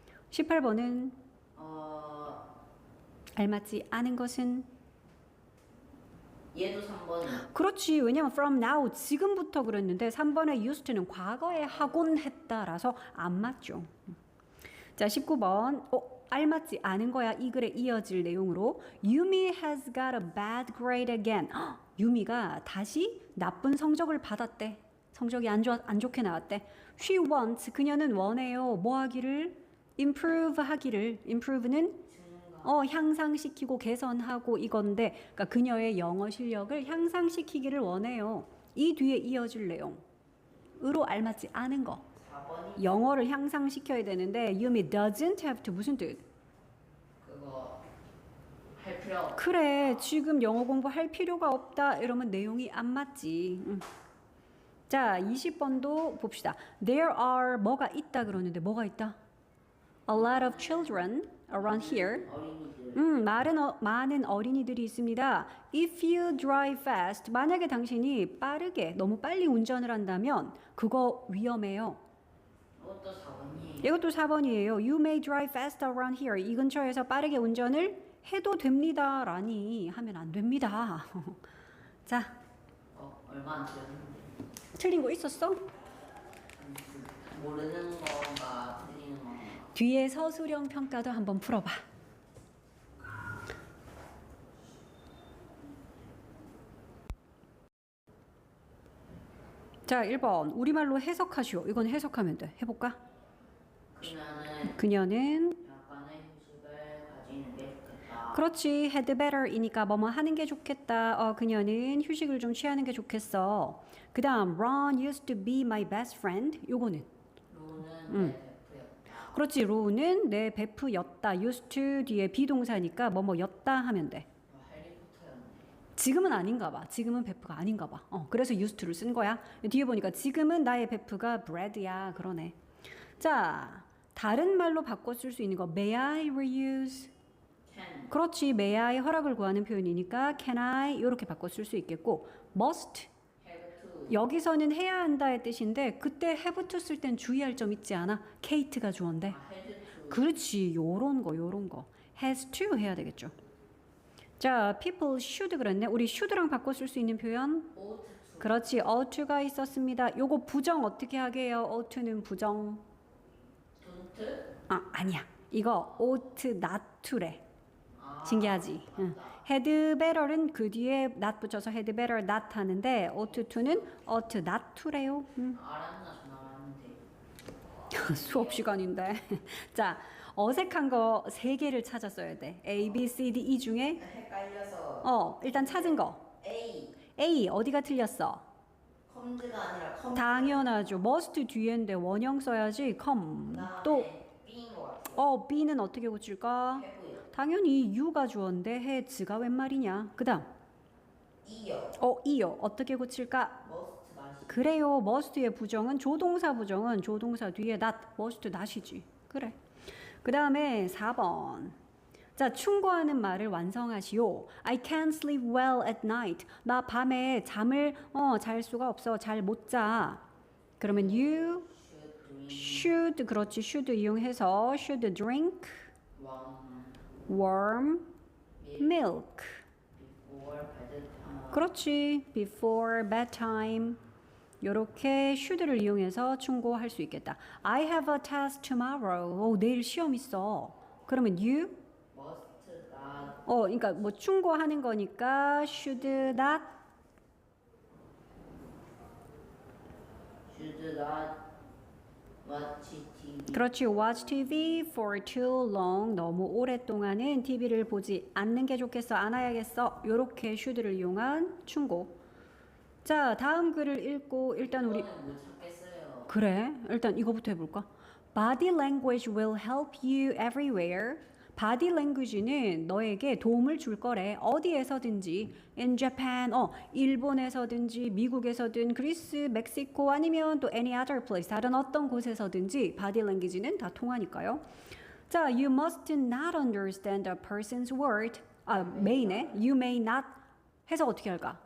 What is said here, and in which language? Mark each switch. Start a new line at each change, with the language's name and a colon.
Korean: 18번은 알맞지 않은 것은 얘도 3번이요. 그렇지. 왜냐면 from now 지금부터 그랬는데 3번의 used to는 과거에 하곤 했다라서 안 맞죠. 자, 19번 알맞지 않은 거야. 이 글에 이어질 내용으로
English: Yumi has got a bad grade again.
Korean: 유미가 다시 나쁜 성적을 받았대. 성적이 안 좋게 나왔대. She wants 그녀는 원해요. 뭐 하기를? improve 하기를. improve는 향상시키고 개선하고 이건데 그러니까 그녀의 영어 실력을 향상시키기를 원해요. 이 뒤에 이어질 내용으로 알맞지 않은 거. 4번이 영어를 향상시켜야 되는데 Yumi doesn't have to 무슨 뜻? 그거 할 필요 없. 그래 지금 영어 공부할 필요가 없다 이러면 내용이 안 맞지. 자 20번도 봅시다. There are 뭐가 있다 그러는데 뭐가 있다?
English: A lot of children around here.
Korean: 어린이들. 많은 어린이들이 있습니다.
English: If you drive fast,
Korean: 만약에 당신이 빠르게 너무 빨리 운전을 한다면 그거 위험해요. 이것도 4번이에요. 이것도 4번이에요.
English: You may drive fast around here.
Korean: 이 근처에서 빠르게 운전을 해도 됩니다. 라니 하면 안 됩니다. 자, 얼마 안 틀렸는데. 틀린 거 있었어? 모르는 건가 틀리는 건가. 뒤에 서술형 평가도 한번 풀어봐. 자, 1번. 우리말로 해석하시오. 이건 해석하면 돼. 해볼까? 그녀는 약간의 휴식을 가지는 게 좋겠다. 그렇지. had better이니까 뭐뭐 하는 게 좋겠다. 그녀는 휴식을 좀 취하는 게 좋겠어. 그 다음
English: Ron used to be my best friend.
Korean: 요거는 로는 내 베프였다. 그렇지. 로우는 내 베프였다. used to 뒤에 비동사니까 뭐뭐였다 하면 돼. 해리포터였네. 지금은 아닌가 봐. 지금은 베프가 아닌가 봐. 그래서 used to를 쓴 거야. 뒤에 보니까 지금은 나의 베프가 bread야. 그러네. 자, 다른 말로 바꿔 쓸 수 있는 거 may I reuse?
English: can.
Korean: 그렇지. may I 허락을 구하는 표현이니까 can I 이렇게 바꿔 쓸 수 있겠고 must
English: have to.
Korean: 여기서는 해야 한다의 뜻인데 그때 have to 쓸 땐 주의할 점 있지 않아? Kate가 주어인데.
English: had to.
Korean: 그렇지. 요런 거 has to 해야 되겠죠. 자, people should 그랬네. 우리 should랑 바꿔 쓸 수 있는 표현
English: ought to.
Korean: 그렇지. oughto가 있었습니다. 요거 부정 어떻게 하게 해요? oughto는 부정
English: don't.
Korean: 아니야. 이거 ought not to래. 신기하지? 맞다. 응. had better은 그 뒤에 not 붙여서 had better not 하는데 ought to는 ought not to래요. 알았나 전화왔는데. 수업 시간인데. 자, 어색한 거 3개를 찾았어야 돼. A, B, C, D, E 중에 헷갈려서 일단 찾은 거. A. A 어디가 틀렸어? 컴즈가 아니라 컴. 당연하죠. must 뒤에인데 원형 써야지. come. 또 B인 것 같아요. B는 어떻게 고칠까? 해고요. 당연히 you가 주어인데 has가 웬 말이냐. 그다음 이요. 이요. 어떻게 고칠까? 머스트 다시. 그래요. must의 부정은 조동사 뒤에 not, must not이지. 그래. 그 다음에 4번. 자, 충고하는 말을 완성하시오.
English: I can't sleep well at night.
Korean: 나 밤에 잠을 잘 수가 없어. 잘 못 자. 그러면 you should, 그렇지. should 이용해서 should drink warm milk.
English: before bedtime.
Korean: 그렇지. before bedtime. 요렇게 should를 이용해서 충고할 수 있겠다.
English: I have a test tomorrow.
Korean: 내일 시험 있어. 그러면
English: you must not.
Korean: 그러니까 뭐 충고하는 거니까 should not
English: should not watch TV.
Korean: 그렇지.
English: watch TV for too long.
Korean: 너무 오랫동안은 TV를 보지 않는 게 좋겠어. 안 해야겠어. 요렇게 should를 이용한 충고. 자, 다음 글을 읽고 일단 우리 이거는 못 찾겠어요. 그래. 일단 이거부터 해볼까?
English: Body language will help you everywhere.
Korean: Body language는 너에게 도움을 줄 거래. 어디에서든지. In Japan, 일본에서든지, 미국에서든, 그리스, 멕시코 아니면 또 any other place, 다른 어떤 곳에서든지 body language는 다 통하니까요.
English: 자, you must not understand a person's word.
Korean: may네. You may not 해서 어떻게 할까?